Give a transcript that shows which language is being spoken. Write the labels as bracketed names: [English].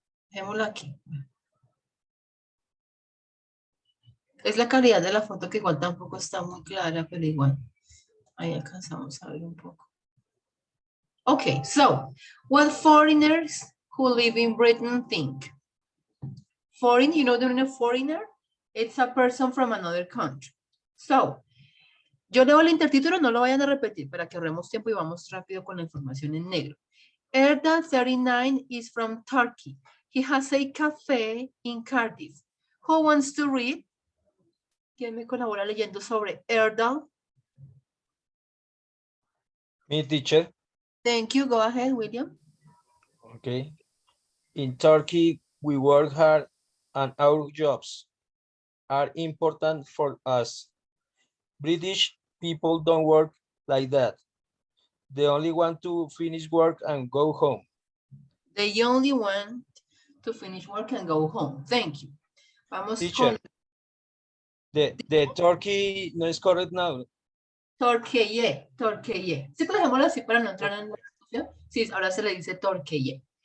[Spanish] Dejémosla aquí. Es la calidad de la foto que igual tampoco está muy clara, pero igual. Ahí alcanzamos a ver un poco. [English] Okay, so what foreigners who live in Britain think? Foreign, you know the meaning of foreigner? It's a person from another country. [Spanish] So, yo leo el intertítulo, no lo vayan a repetir para que ahorremos tiempo y vamos rápido con la información en negro. [English] Erdal 39 is from Turkey. He has a cafe in Cardiff. Who wants to read? [Spanish] ¿Quién me colabora leyendo sobre Erdal? [English] Me, teacher. Thank you. Go ahead, William. Okay. In Turkey, we work hard and our jobs are important for us. British people don't work like that. They only want to finish work and go home. They only want to finish work and go home. Thank you. [Spanish] Vamos [English] Teacher, [Spanish] con [English] the Turkey no is correct now. Torqueye, Torqueye. [Spanish] Sí, pues dejémoslo así para no entrar en la discusión. Sí, ahora se le dice Torqueye.